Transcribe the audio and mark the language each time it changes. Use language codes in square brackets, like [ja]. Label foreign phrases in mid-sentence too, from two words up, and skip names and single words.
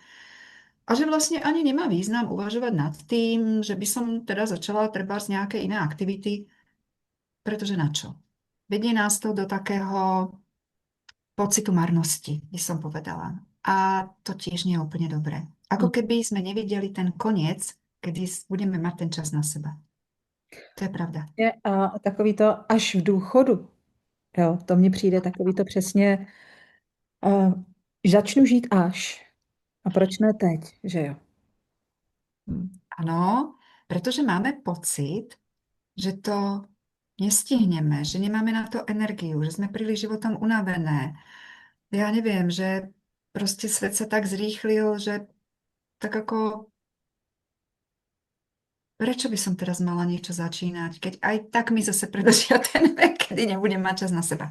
[sk] A že vlastne ani nemá význam uvažovať nad tým, že by som teda začala treba z nejaké iné aktivity, pretože na čo? Vedie nás to do takého pocitu marnosti, by som povedala. A to tiež nie je úplne dobré. Ako keby sme nevideli ten koniec, kedy budeme mať ten čas na seba. To je pravda. [cs] A takový to až v důchodu, jo, to mně přijde takový to přesně, uh, začnu žít až. A proč ne teď, že jo? Hm. [sk] Áno, pretože máme pocit, že to nestihneme, že nemáme na to energiu, že sme príliš životom unavené. Ja neviem, že proste svet sa tak zrýchlil, že tak ako prečo by som teraz mala niečo začínať, keď aj tak mi zase predlžia ten vek, kedy nebudem mať čas na seba.